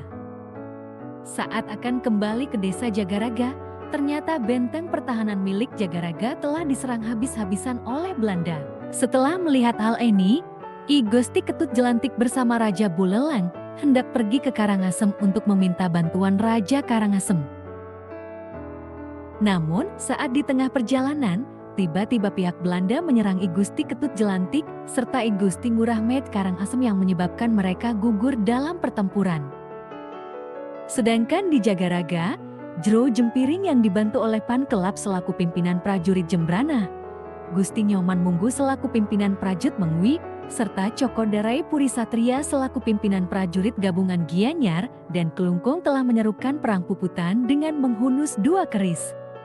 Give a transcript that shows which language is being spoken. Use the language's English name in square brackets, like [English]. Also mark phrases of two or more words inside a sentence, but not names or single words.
[Indonesian] Saat akan kembali ke desa Jagaraga, ternyata benteng pertahanan milik Jagaraga telah diserang habis-habisan oleh Belanda. Setelah melihat hal ini, I Gusti Ketut Jelantik bersama Raja Buleleng hendak pergi ke Karangasem untuk meminta bantuan Raja Karangasem. Namun, saat di tengah perjalanan, tiba-tiba pihak Belanda menyerang I Gusti Ketut Jelantik serta I Gusti Ngurah Met Karangasem yang menyebabkan mereka gugur dalam pertempuran. Sedangkan di Jagaraga, Jero Jempiring yang dibantu oleh Pan Kelap selaku pimpinan prajurit Jembrana, Gusti Nyoman Munggu selaku pimpinan Prajut Mengwi, serta Coko Darai Puri Satria selaku pimpinan prajurit gabungan Gianyar dan Kelungkung telah menyerukan Perang Puputan dengan menghunus dua keris.